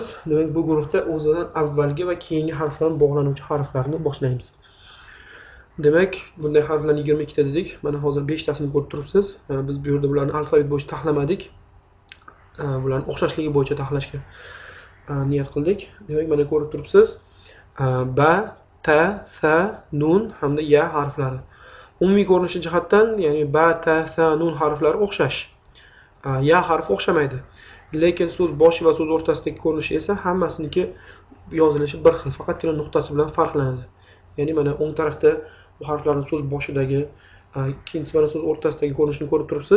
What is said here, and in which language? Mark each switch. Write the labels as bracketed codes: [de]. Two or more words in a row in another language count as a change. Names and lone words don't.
[uz] Demak, bu guruhda o'zidan avvalgi va keyingi harflar bog'lanuvchi harflarni boshlaymiz. Demak, bunday harflar 22 ta dedik. Mana hozir 5 tasini ko'rib turibsiz. Biz bu yerda bularni alfavit bo'yicha taxlamadik. Bularni o'xshashligi bo'yicha taxlashga niyat qildik. Demak, mana ko'rib turibsiz. Ba, ta, sa, nun hamda ya harflari. Umumiy ko'rinishi jihatdan, ya'ni ba, ta, sa, nun harflari o'xshash. Ya harfi o'xshamaydi. Lekin so'z boshi va so'z o'rtasidagi ko'rinishi esa hammasiniki yozilishi bir xil, faqatgina nuqtasi bilan farqlanadi. Ya'ni mana o'ng tarafda bu harflarning so'z boshidagi, ikkinchisi mana so'z o'rtasidagi ko'rinishini ko'rib turibsiz.